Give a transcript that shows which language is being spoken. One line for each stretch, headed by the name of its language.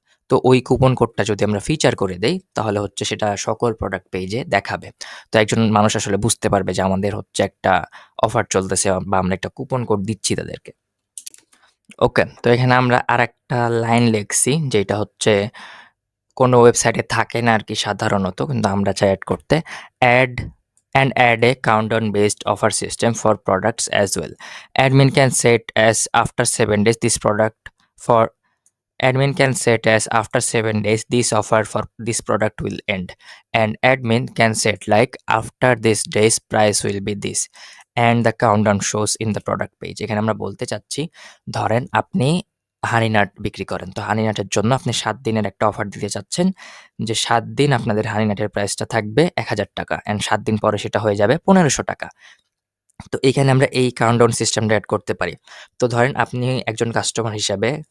Bangla: তো ওই কুপন কোডটা যদি আমরা ফিচার করে দেই তাহলে হচ্ছে সেটা সকল প্রোডাক্ট পেজে দেখাবে। তো একজন মানুষ আসলে বুঝতে পারবে যে আমাদের হচ্ছে একটা অফার চলতেছে বা আমরা একটা কুপন কোড দিচ্ছি তাদেরকে। ওকে, তো এখানে আমরা আরেকটা লাইন লিখছি যেটা হচ্ছে কোনো ওয়েবসাইটে থাকে না আরকি সাধারণত। কিন্তু আমরা চাই এড করতে।
English: Add add a countdown based offer system for products as well. Admin can set as after 7 days this product for admin can set as after 7 days this offer for this product will end, and admin can set like after this days price will be this and the countdown shows in the product page.
Bangla: এখানে আমরা বলতে চাচ্ছি ধরেন আপনি হানি nut বিক্রি করেন। তো হানি নাটের জন্য আপনি ৭ দিনের একটা অফার দিতে চাচ্ছেন যে ৭ দিন আপনাদের হানি নাটের প্রাইসটা থাকবে ৳১,০০০ অ্যান্ড ৭ দিন পরে সেটা হয়ে যাবে ৳১৫০০। তো এখানে আমরা এই কাউন্টডাউন সিস্টেমটা এড করতে পারি। তো ধরেন আপনি একজন কাস্টমার হিসাবে